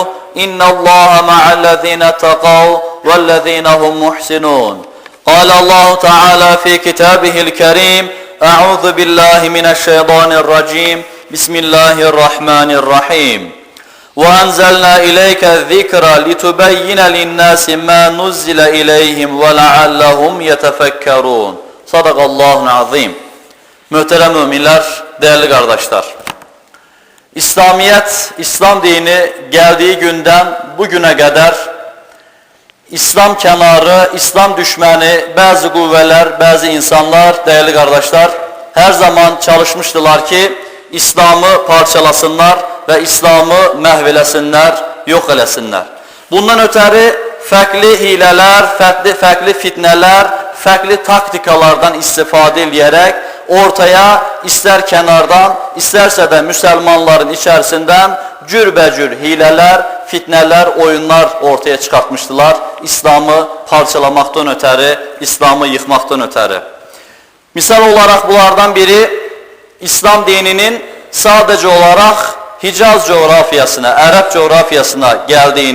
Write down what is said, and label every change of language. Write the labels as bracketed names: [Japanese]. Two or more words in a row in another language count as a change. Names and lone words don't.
[Arabic] إن الله مع الذين اتقوا والذين هم محسنون قال الله تعالى في كتابه الكريم أعوذ بالله من الشيطان الرجيم بسم الله الرحمن الرحيم وأنزلنا إليك الذكر لتبين للناس ما نزل إليهم ولعلهم يتفكرون صدق الله العظيم. [Azerbaijani] Möhtərəm müminlər, [Turkish] değerli kardeşler, İslamiyet, İslam dini geldiği günden bugüne kadar İslam kenarı, İslam düşmanı bazı kuvveler, bazı insanlar, değerli kardeşler, her zaman çalışmıştılar ki İslam'ı parçalasınlar ve İslam'ı məhv yok eləsinlər. [Azerbaijani] Bundan ötəri fərqli hilələr, fərqli fitnələr, fərqli taktikalardan istifadə edərək [Turkish] ortaya ister kenardan, isterse de Müslümanların içerisinden [Azerbaijani] cürbəcür hilələr, fitnələr, oyunlar [Turkish] ortaya çıkartmıştılar. İslam'ı parçalamaktan ötəri, İslam'ı yıkmaktan ötəri. Misal olarak bunlardan biri İslam dininin sadece olarak Hicaz coğrafiyasına, Arap coğrafiyasına geldiğini